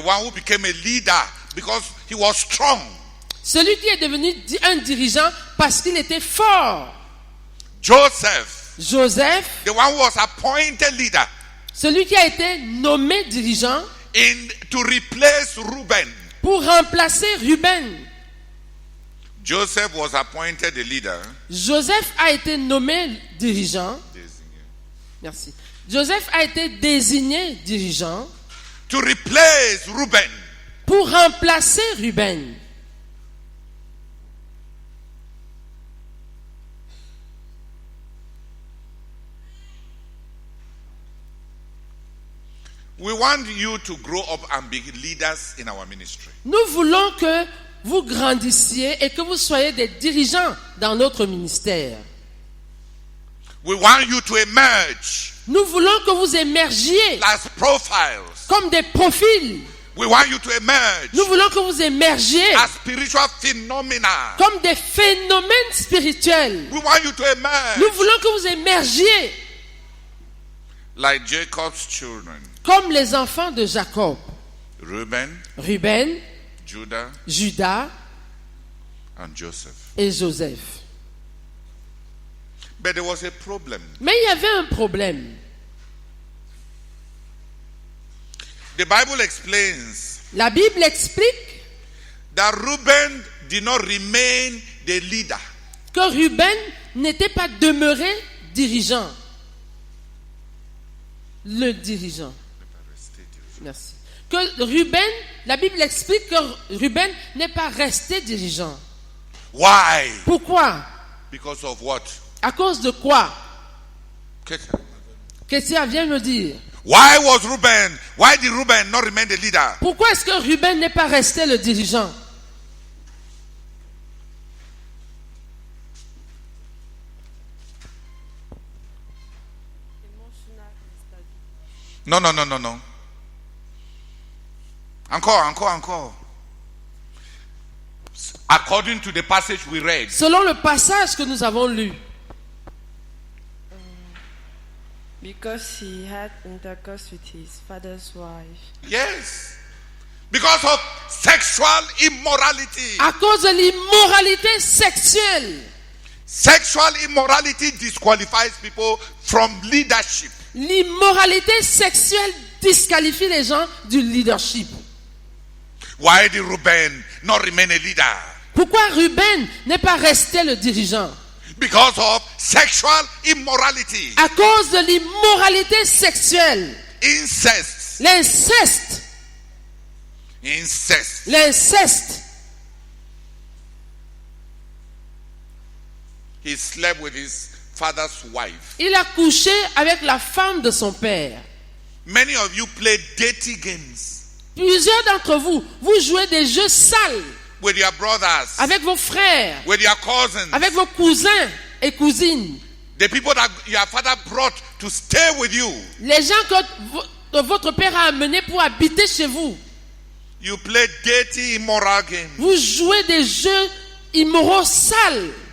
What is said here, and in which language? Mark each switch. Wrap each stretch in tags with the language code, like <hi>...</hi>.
<en>one who became a leader because he was strong.</en> <fr>Celui qui est devenu un dirigeant parce qu'il était fort.</fr> <en>Joseph,</en> <fr>Joseph,</fr> <en>the one who was appointed leader</en> <fr>celui qui a été nommé dirigeant</fr> <en>to replace Reuben.</en> <fr>Pour remplacer Ruben.</fr> <en>Joseph was appointed the leader.</en> <fr>Joseph a été nommé dirigeant. Merci. Joseph a été désigné dirigeant</fr> <en>to replace Reuben.</en> <fr>Pour remplacer Ruben.</fr> <en>We want you to grow up and be leaders in our ministry.</en> <fr>Nous voulons que vous grandissiez et que vous soyez des dirigeants dans notre ministère.</fr> <en>We want you to emerge.</en> <fr>Nous voulons que vous émergiez</fr> <en>as profiles.</en> <fr>Comme des profils.</fr> <en>We want you to emerge.</en> <fr>Nous voulons que vous émergiez</fr> <en>as spiritual phenomena.</en> <fr>Comme des phénomènes spirituels.</fr> <en>We want you to emerge.</en> <fr>Nous voulons que vous émergiez</fr> <en>like Jacob's children.</en> <fr>Comme les enfants de Jacob. Ruben, Judas and Joseph. Et Joseph.</fr> <en>But there was a problem.</en> <fr>Mais il y avait un problème.</fr> <en>The Bible explains.</en> <fr>La Bible explique</fr> <en>that Reuben did not remain the leader.</en> <fr>Que Ruben n'était pas demeuré dirigeant. Le dirigeant. Merci. Que Ruben, la Bible explique que Ruben n'est pas resté dirigeant.</fr> <en>Why?</en> <fr>Pourquoi?</fr> <en>Because of what?</en> <fr>À cause de quoi? Qu'est-ce vient me dire?</fr> <en>Why did Reuben not remain the leader?</en> <fr>Pourquoi est-ce que Ruben n'est pas resté le dirigeant? Non. Encore.</fr> <en>According to the passage we read.</en> <fr>Selon le passage que nous avons lu.</fr> <en>Because he had intercourse with his father's wife. Yes. Because of sexual immorality.</en> <fr>À cause de l'immoralité sexuelle.</fr> <en>Sexual immorality disqualifies people from leadership.</en> <fr>L'immoralité sexuelle disqualifie les gens du leadership.</fr> <en>Why did Reuben not remain a leader?</en> <fr>Pourquoi Ruben n'est pas resté le dirigeant?</fr> <en>Because of sexual immorality.</en> <fr>À cause de l'immoralité sexuelle.</fr> <en>Incest.</en> <fr>L'inceste. L'inceste.</fr> <en>He slept with his father's wife.</en> <fr>Il a couché avec la femme de son père.</fr> <en>Many of you play dirty games.</en> <fr>Plusieurs d'entre vous, vous jouez des jeux sales.</fr> <en>With your brothers.</en> <fr>Avec vos frères.</fr> <en>With your cousins.</en> <fr>Avec vos cousins et cousines.</fr> <en>The people that your father brought to stay with you.</en> <fr>Les gens que votre père a amenés pour habiter chez vous.</fr> <en>You play dirty, immoral games.</en> <fr>Vous jouez des jeux immoraux sales.</fr>